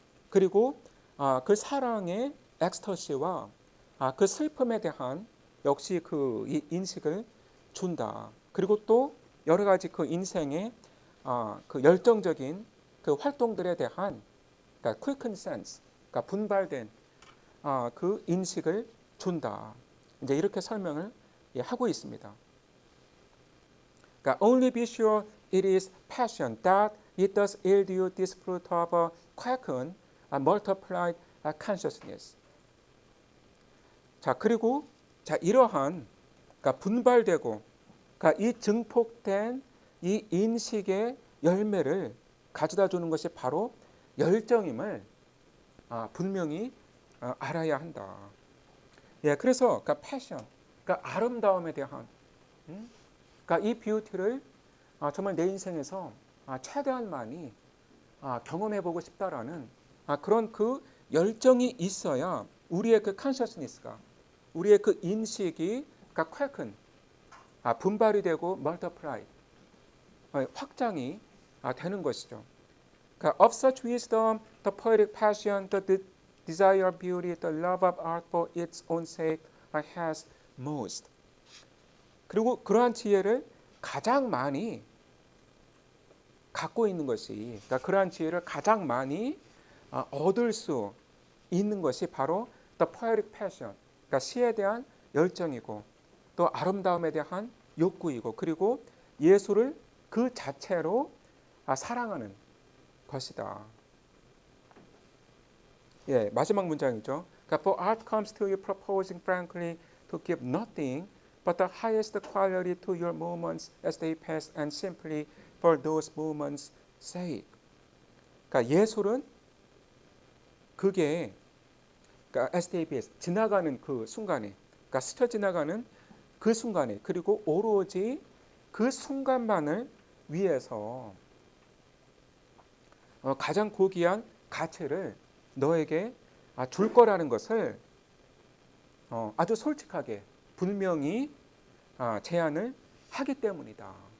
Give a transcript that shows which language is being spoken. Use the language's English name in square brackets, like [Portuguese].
[Korean] 그리고 그 사랑의 엑스터시와 그 슬픔에 대한 역시 그 이 인식을 준다. 그리고 또 여러 가지 그 인생의 그 열정적인 그 활동들에 대한 그러니까 [English] quicken sense, [Korean] 그러니까 분발된 그 인식을 준다. 이제 이렇게 설명을 하고 있습니다. 그러니까 [English] only be sure it is passion that it does yield you this fruit of a quickened, multiplied consciousness. [Korean] 자 그리고 자 이러한 그러니까 분발되고 그러니까 이 증폭된 이 인식의 열매를 가져다 주는 것이 바로 열정임을 분명히 알아야 한다. 예, 그래서 그러니까 패션, 그러니까 아름다움에 대한, 그러니까 이 뷰티를 정말 내 인생에서 최대한 많이 경험해보고 싶다라는 그런 그 열정이 있어야 우리의 그 컨셔스니스가, 우리의 그 인식이 그러니까 쾌큰, 분발이 되고 멀티플라이, 확장이 되는 것이죠. 그러니까 [English] of such wisdom, the poetic passion, the desire of beauty, the love of art for its own sake has most. [Korean] 그리고 그러한 지혜를 가장 많이 갖고 있는 것이, 그러니까 그러한 지혜를 가장 많이 얻을 수 있는 것이 바로 [English] the poetic passion, [Korean] 그러니까 시에 대한 열정이고 또 아름다움에 대한 욕구이고 그리고 예술을 그 자체로 사랑하는 것이다. 예, 마지막 문장이죠. 그러니까 [English] for art comes to you proposing frankly to give nothing but the highest quality to your moments as they pass and simply for those moments' sake. [Korean] 그러니까 예술은 그게 그러니까 [English] as they pass [Korean] 지나가는 그 순간에, 그러니까 스쳐 지나가는 그 순간에 그리고 오로지 그 순간만을 위해서 가장 고귀한 가치를 너에게 줄 거라는 것을 아주 솔직하게 분명히 제안을 하기 때문이다.